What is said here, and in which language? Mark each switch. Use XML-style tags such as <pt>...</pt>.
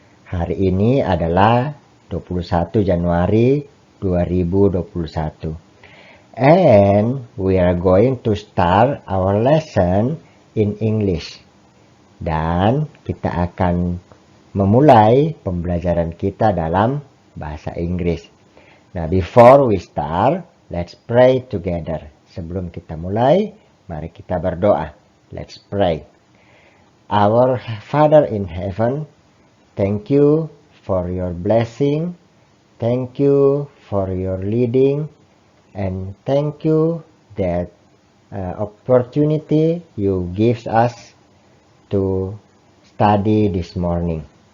<id>Hari ini adalah 21 Januari 2021.</id> <en>And we are going to start our lesson in English.</en> <id>Dan kita akan memulai pembelajaran kita dalam bahasa Inggris.</id> <en>Nah, before we start, let's pray together.</en> <id>Sebelum kita mulai, mari kita berdoa.</id> <en>Let's pray. Our Father in heaven, thank you for your blessing. Thank you for your leading. And thank you that opportunity you give us to study this morning.</en>